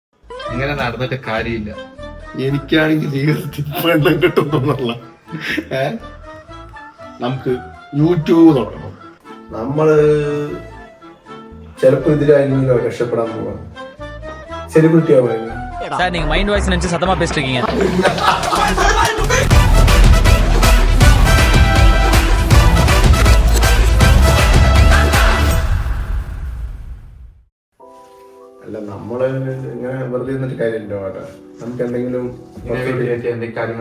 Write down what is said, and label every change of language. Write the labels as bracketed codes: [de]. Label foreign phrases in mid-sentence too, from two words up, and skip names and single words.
[ml] ഇങ്ങനെ നടന്നിട്ട് കാര്യമില്ല. എനിക്കാണെങ്കിൽ ജീവിതത്തിൽ പെണ്ണം കിട്ടുന്നുള്ള നമുക്ക് യൂട്യൂബ് തുടങ്ങണം. നമ്മള് ചിലപ്പോ ഇതിലായിരുന്നെങ്കിലോ രക്ഷപ്പെടാൻ പോവാ. സെലിബ്രിറ്റി ആവുക. [ta] சார் நீங்க [en] mind voice [ta] நினைச்சு சத்தமா பேசிட்டு இருக்கீங்க. [ml] അല്ല നമ്മള് ഇങ്ങനെ വെറുതെ ഇരുന്നിട്ട് കാര്യമില്ല കേട്ടോ. നമുക്ക് എന്തെങ്കിലും കാര്യങ്ങൾ